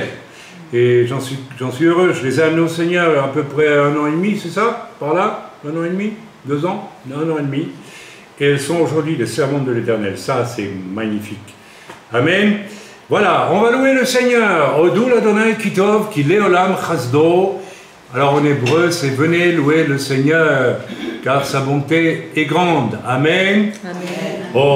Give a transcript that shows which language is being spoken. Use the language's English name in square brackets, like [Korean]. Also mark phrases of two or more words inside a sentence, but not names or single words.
[French] Et j'en suis heureux, je les ai amenées au Seigneur à peu près 1 an et demi, c'est ça? Par là? 1 an et demi? 2 ans? 1 an et demi. Et elles sont aujourd'hui des servantes de l'Éternel. Ça, c'est magnifique. Amen. Voilà, on va louer le Seigneur. [Hebrew] הודו לאדוני כי טוב כי לעולם חסדו. [French] Alors en hébreu, c'est venez louer le Seigneur, car sa bonté est grande. Amen. Amen.